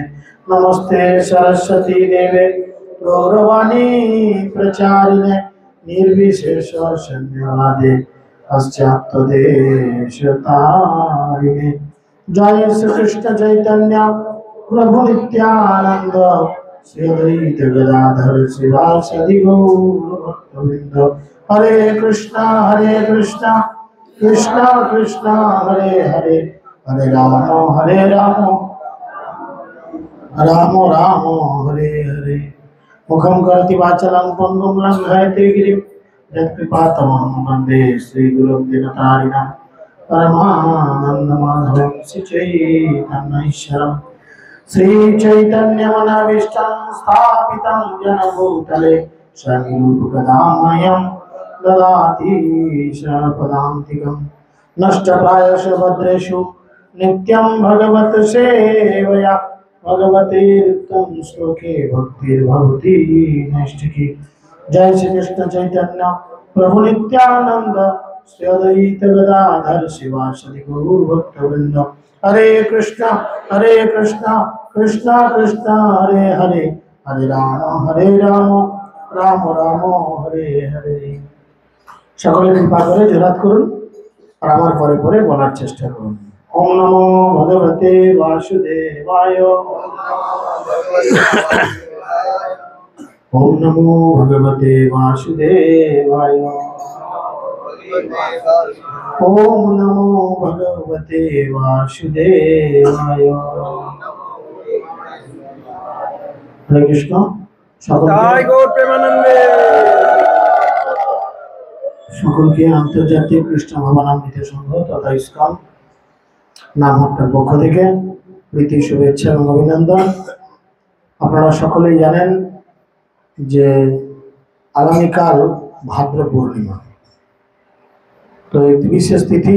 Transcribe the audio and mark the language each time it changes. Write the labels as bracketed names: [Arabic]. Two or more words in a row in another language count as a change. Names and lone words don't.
[Sanskrit] नमस्ते सरस्वती देवे गौरवाणी प्रचारिणे निर्विशेष शून्यवादे पाश्चात्यदेशतारिणे। जय श्री कृष्ण चैतन्य प्रभु नित्यानंद श्री अद्वैत गदाधर शिवासादि गौर भक्तवृंद। हरे कृष्णा कृष्णा कृष्णा हरे हरे हरे राम राम राम हरे हरे। मुखं करोति वाचालं पङ्गुं लङ्घयते गिरिं यत्कृपातमहं वन्दे श्रीगुरुं दीनतारिणं परमानन्दमाधवं श्रीचैतन्यैश्वरं। श्रीचैतन्यमनविष्टं स्थापितं जनभूतले स्वयं ददाति शपदान्तिकं। नष्टप्रायस्य भद्रेषु नित्यं भगवत् सेवया भगवतीर्तं श्लोके भक्तिर्भवति नैष्ठिकी। जय श्री कृष्ण चैतन्य प्रभु नित्यानंद श्री अद्वैत गदाधर शिवासादि गौर भक्तवृंद। हरे कृष्णा कृष्णा कृष्णा हरे हरे हरे राम राम राम हरे हरे। [Bangla] সকলে কৃপা করে জোরাত করুন আর আমার পরে পরে বলার চেষ্টা করুন। [Sanskrit] ओम नमो भगवते वासुदेवाय। ओम नमो भगवते वासुदेवाय। ओम नमो भगवते वासुदेवाय। हरे कृष्ण। [Bangla] সকলকে আন্তর্জাতিক কৃষ্ণ ভাবনামৃত সংঘ তথা ইসকন নামহট্টার পক্ষ থেকে প্রীতি শুভেচ্ছা এবং অভিনন্দন। আপনারা সকলেই জানেন যে আগামীকাল ভাদ্র পূর্ণিমা, তো একটি বিশেষ তিথি।